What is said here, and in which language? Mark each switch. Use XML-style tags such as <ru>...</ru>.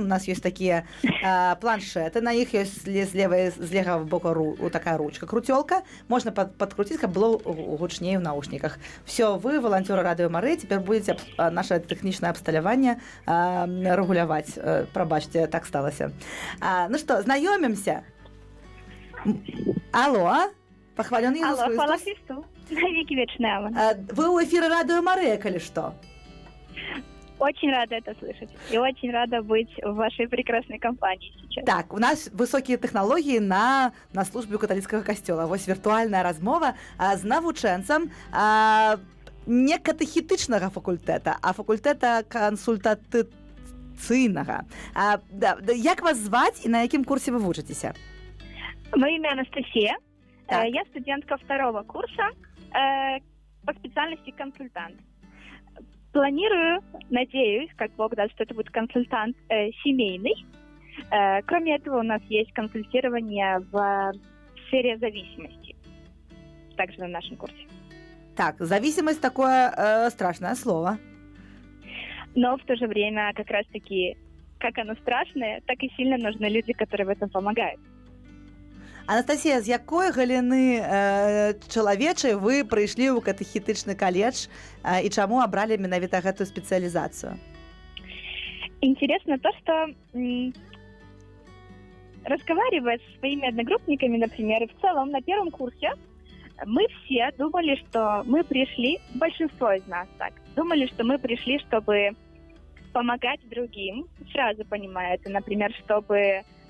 <be>У нас ёсць такія планшеты, на іх ёсць з левага боку такая ручка, круцёлка. Можна падкруціць, каб было гучней у наушніках. Всё, вы, валанцёры Радыё Мары, цяпер будзеце наше тэхнічнае абсталяванне рэгуляваць. Прабачце, так сталася. Ну што, знаёмімся?</be> <ru>Алло, похвалён Иисус Христос. Алло, хвала Христу. На веки вечный аминь. Вы у эфира Радио Мария, коли что? Очень рада это слышать. И очень рада быть в вашей прекрасной компании сейчас. Так, у нас высокие технологии на службе католицкого костела.</ru> <be>Вот виртуальная размова з навучэнцам не катэхетычнага факультэта, а факультэта кансультацыйнага. Як вас зваць і на якім курсе вы вучыцеся?</be> <ru>Мое имя Анастасия. Так. Я студентка 2-го курса по специальности консультант. Планирую, надеюсь, как Бог даст, что это будет консультант семейный. Кроме этого, у нас есть консультирование в сфере зависимости. Также на нашем курсе. Так, зависимость такое страшное слово. Но в то же время как раз-таки, как оно страшное, так и сильно нужны люди, которые в этом помогают.</ru> <be>Анастасія, з якої галіни чалавечай вы прыйшлі ў катэхетычны каледж і чаму абралі менавіта гэтую спецыялізацыю?</be> <ru>Интересно то, что разговаривая со своими одногруппниками, например, в целом на первом курсе, мы все думали, что мы пришли, большинство из нас так, думали, что мы пришли, чтобы помогать другим, сразу понимая это, например, чтобы</ru>